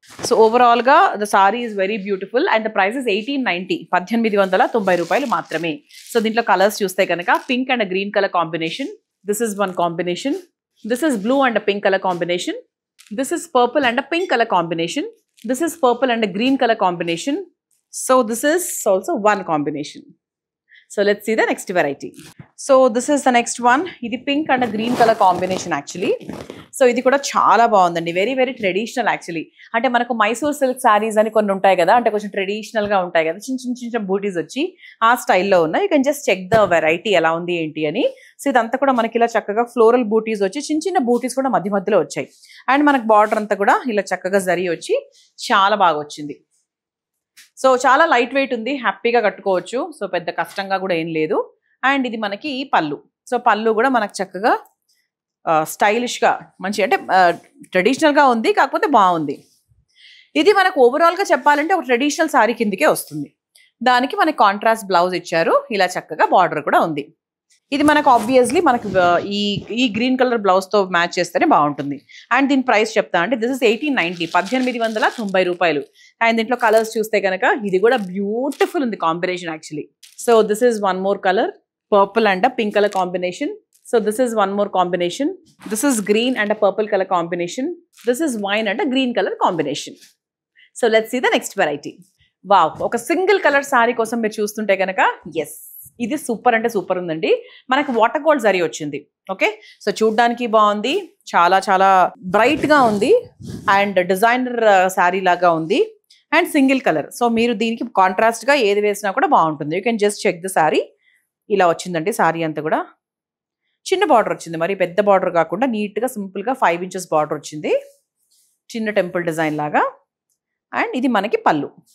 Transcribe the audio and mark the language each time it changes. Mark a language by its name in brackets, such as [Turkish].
[English] so ఓవరాల్గా the sari is very beautiful and the price is 1890, 1890 [Telugu] రూపాయలు మాత్రమే. [English] so [Telugu] దీంట్లో కలర్స్ చూస్తే కనుక [English] Pink and green colour combination, this is one combination. This is blue and pink colour combination. This is purple and pink colour combination. This is purple and a green color combination. So this is also one combination. So let's see the next variety. So this is the next one. Idi pink and a green color combination actually. [Telugu] So ఇది కూడా చాలా బాగుందండి. [English] Very very traditional actually. [Telugu] అంటే మనకు Mysore silk saris అని కొన్ని ఉంటాయి కదా, అంటే కొంచెం ట్రెడిషనల్ గా ఉంటాయి కదా, చిన్న చిన్న చిన్న బూటీస్ వచ్చి ఆ స్టైల్లో ఉన్నాయి. [English] you can just check the variety [Telugu] ఎలా ఉంది ఏంటి అని. సో ఇదంతా కూడా మనకి ఇలా చక్కగా ఫ్లోరల్ బూటీస్ వచ్చి చిన్న చిన్న బూటీస్ కూడా మధ్య మధ్యలో వచ్చాయి. అండ్ మనకు బార్డర్ అంతా కూడా ఇలా చక్కగా జరీ వచ్చి చాలా బాగా వచ్చింది. సో చాలా లైట్ వెయిట్ ఉంది, హ్యాపీగా కట్టుకోవచ్చు. సో పెద్ద కష్టంగా కూడా ఏం లేదు. అండ్ ఇది మనకి పళ్ళు. సో పళ్ళు కూడా మనకు చక్కగా స్టైలిష్గా మంచి, అంటే ట్రెడిషనల్గా ఉంది, కాకపోతే బాగుంది. ఇది మనకు ఓవరాల్గా చెప్పాలంటే ఒక ట్రెడిషనల్ శారీ కిందకే వస్తుంది. దానికి మనకి కాంట్రాస్ట్ బ్లౌజ్ ఇచ్చారు, ఇలా చక్కగా బార్డర్ కూడా ఉంది. ఇది మనకు ఆబ్వియస్లీ మనకు ఈ గ్రీన్ కలర్ బ్లౌజ్తో మ్యాచ్ చేస్తేనే బాగుంటుంది. అండ్ దీని ప్రైస్ చెప్తా అంటే [English] this is 1890, 1890 [Telugu] రూపాయలు. అండ్ దీంట్లో కలర్స్ చూస్తే కనుక ఇది కూడా బ్యూటిఫుల్ ఉంది combination actually. [English] So this is one more colour, purple and pink colour combination. So this is one more combination. This is green and a purple color combination. This is wine and a green color combination. So let's see the next variety. [Telugu] Wow, oka single color saree kosam meer chustunte ganaka, yes, ఇది super అంటే super ఉందండి. మనకి water gold zari వచ్చింది. Okay, so చూడ్డానికి బాగుంది, చాలా చాలా bright గా ఉంది అండ్ డిజైనర్ శారీ లాగా ఉంది అండ్ సింగిల్ కలర్. సో మీరు దీనికి కాంట్రాస్ట్ గా ఏది వేసినా కూడా బాగుంటుంది. [English] You can just check the sari. [Telugu] ఇలా వచ్చిందండి శారీ అంతా కూడా. చిన్న బార్డర్ వచ్చింది, మరి పెద్ద బార్డర్ కాకుండా నీట్గా సింపుల్గా 5 ఇంచెస్ బార్డర్ వచ్చింది, చిన్న టెంపుల్ డిజైన్ లాగా. అండ్ ఇది మనకి పళ్ళు.